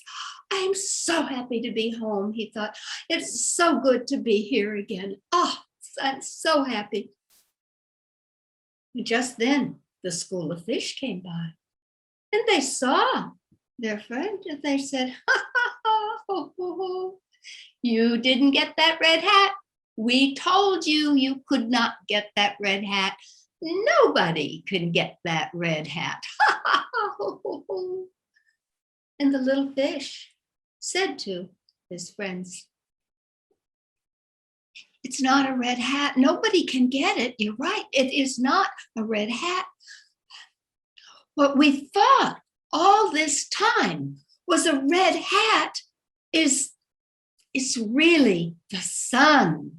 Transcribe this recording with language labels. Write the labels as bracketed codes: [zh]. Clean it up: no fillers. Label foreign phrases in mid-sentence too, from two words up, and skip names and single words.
[en] I'm so happy to be home, he thought. It's so good to be here again. Oh, I'm so happy. And just then, the school of fish came by, and they saw their friend, and they said, ha, ha, ha, ho, ho, ho. You didn't get that red hat. We told you you could not get that red hat. Nobody can get that red hat. Ha, ha, ha, ho, ho, ho. And the little fish said to his friends, it's not a red hat. Nobody can get it. You're right. It is not a red hat. What we thought all this time was a red hat is really the sun.